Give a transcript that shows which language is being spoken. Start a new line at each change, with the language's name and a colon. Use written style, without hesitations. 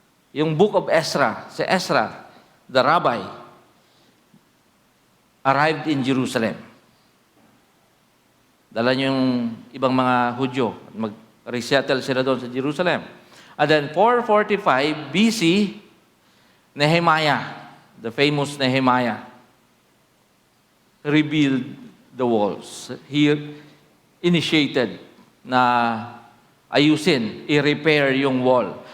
English: Yung book of Ezra, si Ezra, the rabbi, arrived in Jerusalem.
Filipino: Dala niyo yung ibang mga Hudyo. Mag-resettle sila doon sa Jerusalem.
English: And then 445 BC, Nehemiah, the famous Nehemiah, rebuilt the walls. He initiated
Filipino: na ayusin, i-repair yung
English: wall.